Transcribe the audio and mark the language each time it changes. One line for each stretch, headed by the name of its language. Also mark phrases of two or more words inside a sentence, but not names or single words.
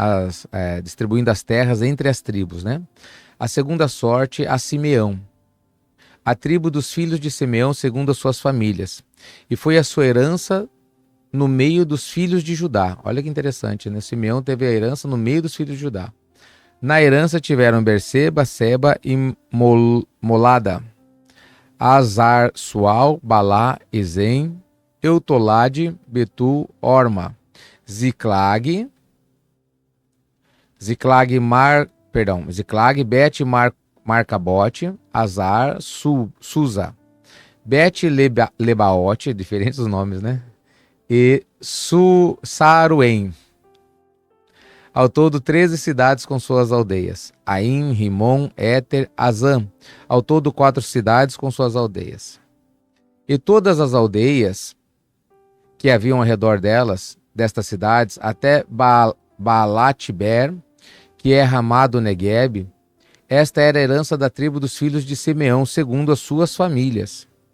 Portuguese: Distribuindo as terras entre as tribos, né? A segunda sorte a Simeão, a tribo dos filhos de Simeão segundo as suas famílias, e foi a sua herança no meio dos filhos de Judá. Olha que interessante, né? Simeão teve a herança no meio dos filhos de Judá. Na herança tiveram Berseba, Seba e Molada, Azar, Sual, Balá, Ezem, Eutolade, Betu, Orma, Ziclag, Bet, Marcabote, Azar, Susa, Bet Lebaote, diferentes os nomes, né? E Saruém. Ao todo, 13 cidades com suas aldeias. Aim, Rimon, Éter, Azã. Ao todo, 4 cidades com suas aldeias. E todas as aldeias que haviam ao redor destas cidades, até Baalat-Ber, que é Ramá do Negueb, esta era a herança da tribo dos filhos de Simeão, segundo as suas famílias.